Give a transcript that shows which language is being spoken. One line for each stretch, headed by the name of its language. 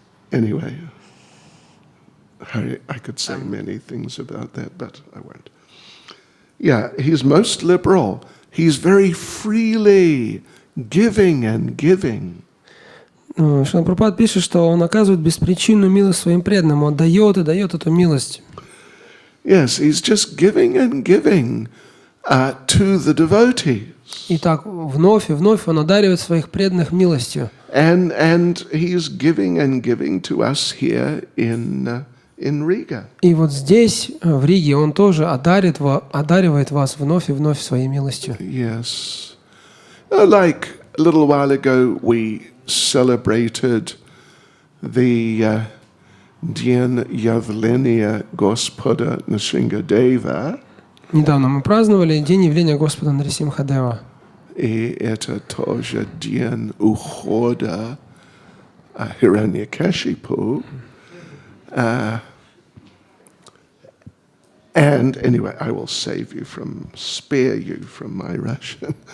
English: Anyway, I could say many things about that, but I won't. Yeah, he's most liberal. He's very freely giving and giving.
Russian: Шрила Прабхупада пишет, что он оказывает беспричинную милость своим преданным. Он дает и дает эту милость.
English: Yes, he's just giving and giving to the devotees.
Russian: И так вновь и вновь он одаривает своих преданных милостью.
English: And he's giving and giving to us here in Riga.
Russian: И вот здесь, в Риге, он тоже одаривает вас вновь и вновь своей милостью.
English: Yes. Like a little while ago we celebrated the
Russian: День явления Господа Нрсимхадева. Недавно мы праздновали День явления Господа Нрсимхадева. И это тоже день ухода Хираньякашипу.
English: And anyway, I will spare you from my Russian.